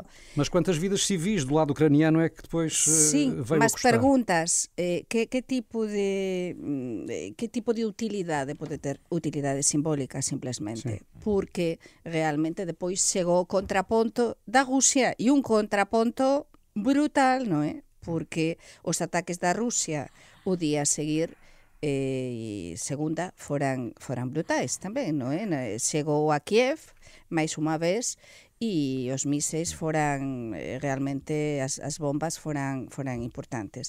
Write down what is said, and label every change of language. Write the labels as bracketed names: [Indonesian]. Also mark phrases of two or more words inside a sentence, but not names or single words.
[Portuguese] Mas quantas vidas civis do lado ucraniano é que depois veio mas a custar? perguntas, que tipo de utilidade pode ter? Utilidade simbólica, simplesmente. Sim. [Galician] Porque realmente depois chegou o contraponto da Rússia e un contraponto brutal, non é? Porque os ataques da Rússia o día a seguir segunda foran brutais tamén, non é? Chegou a Kiev máis unha vez e os míseis foran realmente as bombas foran importantes.